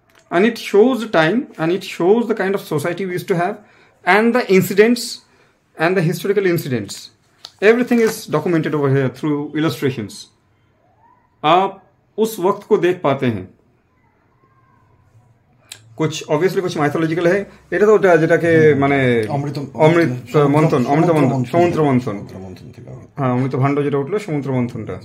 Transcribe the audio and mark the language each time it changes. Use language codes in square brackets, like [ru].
[en] And it shows the time, and it shows the kind of society we used to have, and the incidents, and the historical incidents. Everything is documented over here through illustrations. [hi] आप उस वक्त को देख पाते हैं. कुछ obviously कुछ mythological है. [bn] এটা তো ওটা যেটাকে মানে অমৃত মন্থন সমুদ্র মন্থন. হ্যাঁ, অমৃত ভাণ্ড যেটা উঠলো সমুদ্র মন্থনটা.